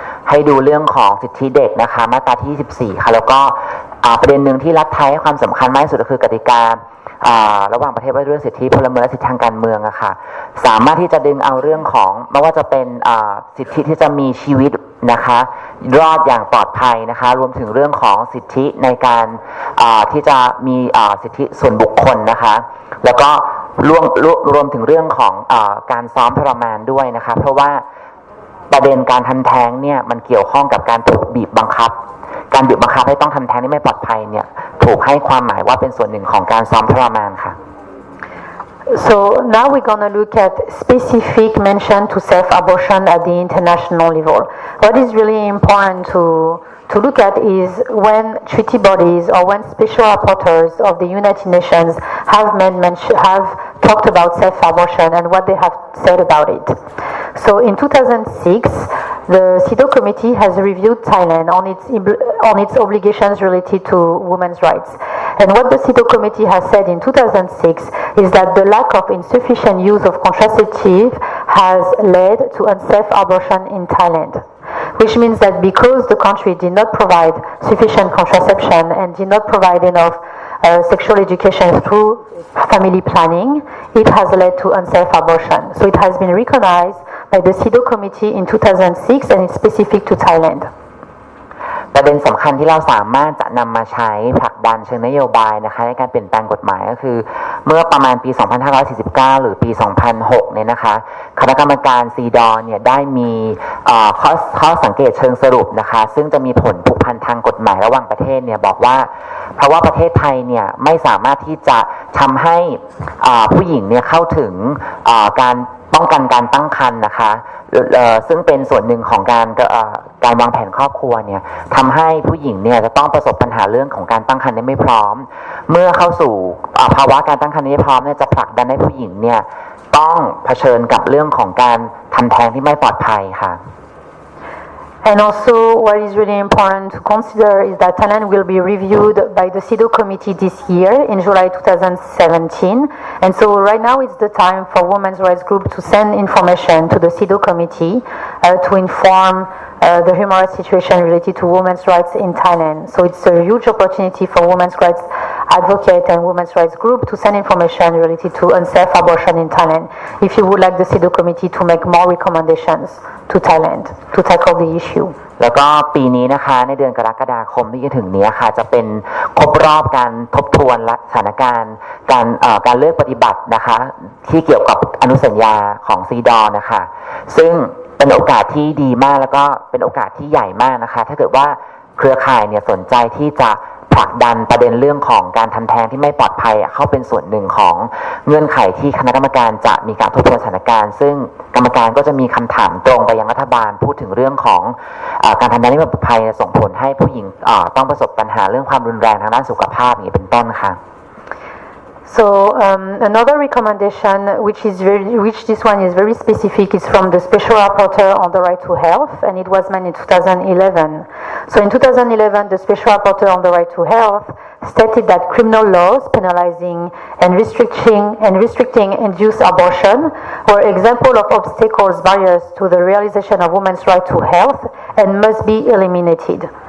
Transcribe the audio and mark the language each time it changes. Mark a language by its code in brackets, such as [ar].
[th] ให้ดูเรื่องของสิทธิเด็กนะคะมาตราที่24ค่ะแล้วก็ประเด็นหนึ่งที่รัฐไทยให้ความสำคัญมากที่สุดก็คือกติการะหว่างประเทศว่าด้วยสิทธิพลเมืองและสิทธิทางการเมืองอะค่ะสามารถที่จะดึงเอาเรื่องของไม่ว่าจะเป็นสิทธิที่จะมีชีวิตนะคะรอดอย่างปลอดภัยนะคะรวมถึงเรื่องของสิทธิในการที่จะมีสิทธิส่วนบุคคลนะคะแล้วก็รวมถึงเรื่องของการซ้อมทรมานด้วยนะคะเพราะว่า ประเด็นการทำแท้งเนี่ยมันเกี่ยวข้องกับการถูกบีบบังคับการบีบบังคับให้ต้องทำแท้งที่ไม่ปลอดภัยเนี่ยถูกให้ความหมายว่าเป็นส่วนหนึ่งของการซ้อมทรมานค่ะ [en] So now we're going to look at specific mention to self-abortion at the international level. What is really important to look at is when treaty bodies or when special rapporteurs of the United Nations have talked about self-abortion and what they have said about it. So in 2006, the CEDAW committee has reviewed Thailand on its obligations related to women's rights. And what the CEDAW committee has said in 2006 is that the lack of insufficient use of contraceptive has led to unsafe abortion in Thailand, which means that because the country did not provide sufficient contraception and did not provide enough sexual education through family planning, it has led to unsafe abortion. So it has been recognized by the CEDAW committee in 2006 and it's specific to Thailand. [th] ประเด็นสำคัญที่เราสามารถจะนำมาใช้ผลักดันเชิงนโยบายนะคะในการเปลี่ยนแปลงกฎหมายก็คือเมื่อประมาณปี 2549 หรือปี 2006 เนี่ยนะคะคณะกรรมการซีดอเนี่ยได้มี ข้อสังเกตเชิงสรุปนะคะซึ่งจะมีผลผูกพันทางกฎหมายระหว่างประเทศเนี่ยบอกว่าเพราะว่าประเทศไทยเนี่ยไม่สามารถที่จะทำให้ผู้หญิงเนี่ยเข้าถึงการป้องกันการตั้งครรภ์นะคะซึ่งเป็นส่วนหนึ่งของการวางแผนครอบครัวเนี่ยทำให้ผู้หญิงเนี่ยจะต้องประสบปัญหาเรื่องของการตั้งครรภ์ได้ไม่พร้อมเมื่อเข้าสู่ภาวะการตั้งครรภ์ไม่พร้อมเนี่ยจะผลักดันให้ผู้หญิงเนี่ยต้องเผชิญกับเรื่องของการทำแท้งที่ไม่ปลอดภัยค่ะ [en] And also, what is really important to consider is that Thailand will be reviewed by the CEDAW committee this year in July 2017. And so right now it's the time for women's rights group to send information to the CEDAW committee to inform the human rights situation related to women's rights in Thailand. So it's a huge opportunity for women's rights advocate and women's rights group to send information related to unsafe abortion in Thailand if you would like the CEDAW committee to make more recommendations to Thailand to tackle the issue. [th] แล้วก็ปีนี้นะคะในเดือนกรกฎาคมที่จะถึงนี้ค่ะจะเป็นครบรอบการทบทวนสถานการณ์การเลือกปฏิบัตินะคะที่เกี่ยวกับอนุสัญญาของซีดอนะคะ ซึ่งเป็นโอกาสที่ดีมากแล้วก็เป็นโอกาสที่ใหญ่มากนะคะถ้าเกิดว่าเครือข่ายเนี่ยสนใจที่จะผลักดันประเด็นเรื่องของการทำแท้งที่ไม่ปลอดภัยเข้าเป็นส่วนหนึ่งของเงื่อนไขที่คณะกรรมการจะมีการทบทวนสถานการณ์ซึ่งกรรมการก็จะมีคำถามตรงไปยังรัฐบาลพูดถึงเรื่องของการทำแท้งที่ไม่ปลอดภัยส่งผลให้ผู้หญิงต้องประสบปัญหาเรื่องความรุนแรงทางด้านสุขภาพอย่างนี้เป็นต้นค่ะ [en] So another recommendation, which this one is very specific, is from the Special Rapporteur on the Right to Health, and it was made in 2011. So in 2011, the Special Rapporteur on the Right to Health stated that criminal laws penalizing and restricting induced abortion were example of obstacles, barriers to the realization of women's right to health and must be eliminated.